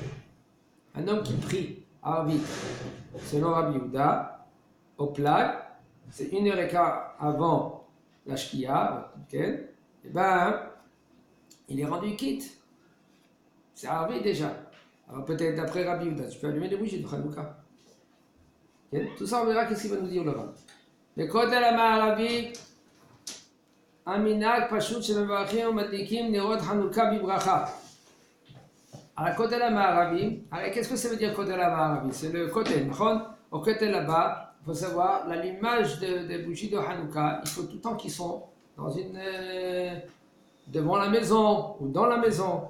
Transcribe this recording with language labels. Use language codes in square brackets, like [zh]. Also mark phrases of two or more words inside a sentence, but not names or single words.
[fr] Un homme qui prie à Arvit, selon Rabbi Yehuda, au Plag, c'est 1h15 avant la Shkia, et ben, il est rendu quitte. C'est Arvit déjà. Alors peut-être d'après Rabbi Yehuda, tu peux allumer les bougies de Hanouka. Tout ça, on verra qu'est-ce qu'il va nous dire le Rav. [he] בכותל המערבי, המנהג פשוט שמדליקים נרות חנוכה בברכה. [fr] Alors Kotel HaMa'aravi, alors qu'est-ce que ça veut dire Kotel HaMa'aravi? C'est le Kotel. Au Kotel là-bas, il faut savoir, l'allumage des bougies de Hanouka, il faut tout le temps qu'ils sont dans devant la maison ou dans la maison.